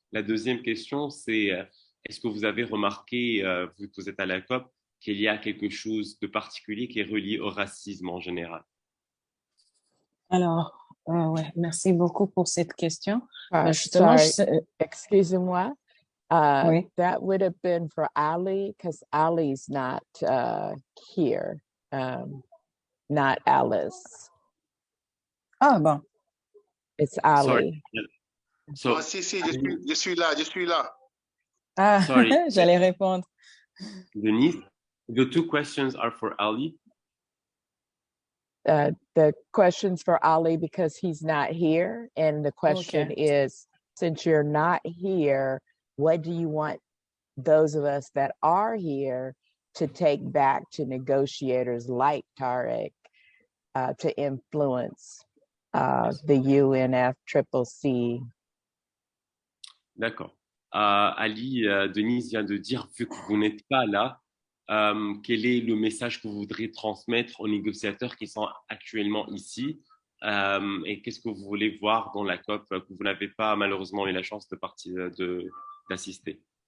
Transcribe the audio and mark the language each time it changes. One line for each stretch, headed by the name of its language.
French: La deuxième question, c'est est-ce que vous avez remarqué, vu que vous êtes à la COP, qu'il y a quelque chose de particulier qui est relié au racisme en général? Alors, ouais, merci beaucoup pour cette question. Justement, excusez-moi. Oui.
English: That would have been for Ali, because Ali's not here, not Alice.
French: Ah bon.
English: It's Ali. Sorry. So,
French: si, je suis là. Ah,
English: sorry.
French: J'allais répondre.
English: Denise, the two questions are for Ali. The question's for Ali because he's not here. And the question is, since you're not here, what do you want those of us that are here to take back to negotiators like Tarek to influence the UNFCCC?
French: D'accord. Ali, Denise vient de dire, vu que vous n'êtes pas là, quel est le message que vous voudrez transmettre aux négociateurs qui sont actuellement ici et qu'est-ce que vous voulez voir dans la COP que vous n'avez pas malheureusement eu la chance d'assister?